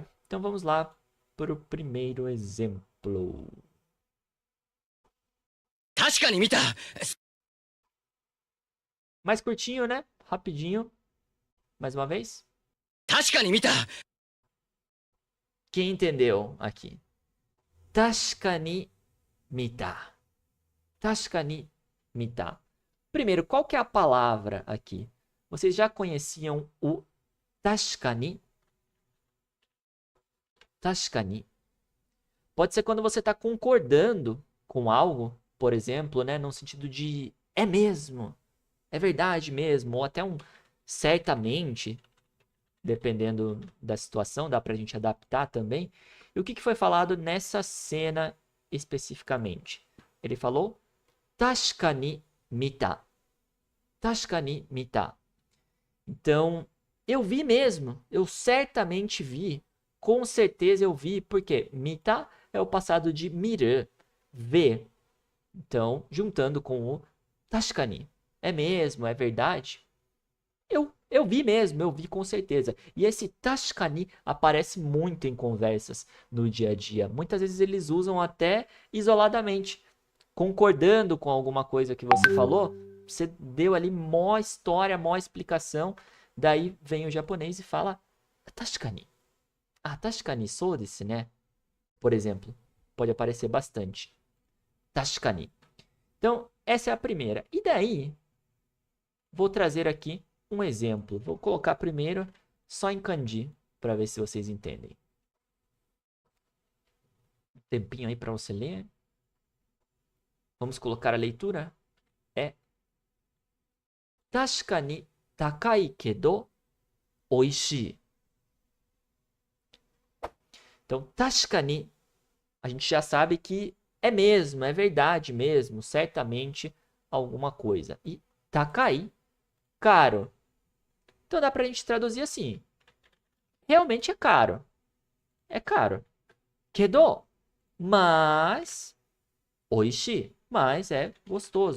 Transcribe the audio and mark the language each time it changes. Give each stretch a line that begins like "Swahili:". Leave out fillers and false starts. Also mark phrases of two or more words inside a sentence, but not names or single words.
Portuguese: Então vamos lá para o primeiro exemplo. Mais curtinho, né? Rapidinho. Mais uma vez. Quem entendeu aqui?
Japanese: 確かに見た. 確かに見た.
Portuguese: Primeiro, qual que é a palavra aqui? Vocês já conheciam o
Japanese: tashika ni? 確かに.
Portuguese: Pode ser quando você está concordando com algo, por exemplo, né? No sentido de é mesmo, é verdade mesmo, ou até um certamente, dependendo da situação, dá pra gente adaptar também. E o que foi falado nessa cena especificamente? Ele falou
Japanese: Tashika ni mita. 確かに見た.
Portuguese: Então, eu vi mesmo, eu certamente vi, com certeza eu vi, porque mita é o passado de miru, ver. Então, juntando com o
Japanese: tashika ni,
Portuguese: é mesmo, é verdade? Eu vi mesmo, eu vi com certeza. E esse
Japanese: tashika ni
Portuguese: aparece muito em conversas no dia a dia. Muitas vezes eles usam até isoladamente, concordando com alguma coisa que você falou. Você deu ali mó história, mó explicação. Daí vem o japonês e fala
Japanese: tashika ni. あ、確かにそうですね?
Portuguese: Por exemplo, pode aparecer bastante.
Japanese: Tashika ni.
Portuguese: Então, essa é a primeira. E daí, vou trazer aqui um exemplo. Vou colocar primeiro só em kanji para ver se vocês entendem. Um tempinho aí para você ler. Vamos colocar a leitura.
Japanese: É 確かに高いけど美味しい. Então, 確かに,
Portuguese: a gente já sabe que é mesmo, é verdade mesmo, certamente alguma coisa. E takai, caro. Então dá pra gente traduzir assim. Realmente é caro. É caro. Kedo, mas oishi, mas é gostoso.